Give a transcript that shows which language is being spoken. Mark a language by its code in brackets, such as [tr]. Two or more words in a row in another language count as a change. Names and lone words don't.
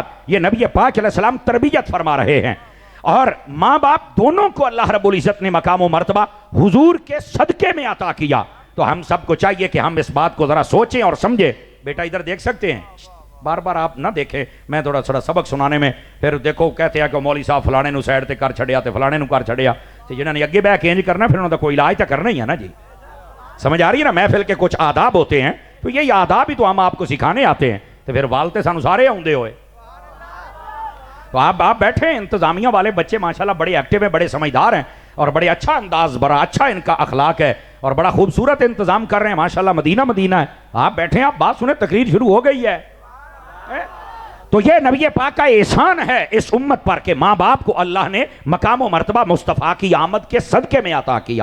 [ur] یہ نبی پاک علیہ السلام تربیت فرما رہے ہیں، اور ماں باپ دونوں کو اللہ رب العزت نے مقام و مرتبہ حضور کے صدقے میں عطا کیا۔ تو ہم سب کو چاہیے کہ ہم اس بات کو ذرا سوچیں اور سمجھیں۔ بیٹا ادھر دیکھ سکتے ہیں، بار بار آپ نہ دیکھیں، میں تھوڑا سبق سنانے میں پھر دیکھو کہتے ہیں کہ [pa] مولوی صاحب فلانے نو سائڈ تے کر چھڑیا تے فلانے نو کر چھڑیا، تے جنہاں نے اگے بیٹھ کے انج کرنا پھر انہاں دا کوئی علاج تو کرنا ہی ہے نا جی۔ [ur] سمجھ آ رہی ہے نا؟ محفل کے کچھ آداب ہوتے ہیں، تو یہی آداب ہی تو ہم آپ کو سکھانے آتے ہیں، تو پھر [pa] والتے سانو سارے آؤندے ہوئے۔ [ur] تو آپ بیٹھے، انتظامیہ والے بچے ماشاءاللہ بڑے ایکٹیو ہیں، بڑے سمجھدار ہیں، اور بڑے اچھا انداز، بڑا اچھا ان کا اخلاق ہے، اور بڑا خوبصورت انتظام کر رہے ہیں ماشاءاللہ، مدینہ ہے۔ آپ بیٹھے ہیں، آپ بات سنیں، تقریر شروع ہو گئی ہے۔ تو یہ نبی پاک کا احسان ہے اس امت پر کہ ماں باپ کو اللہ نے مقام و مرتبہ مصطفیٰ کی آمد کے صدقے میں عطا کیا۔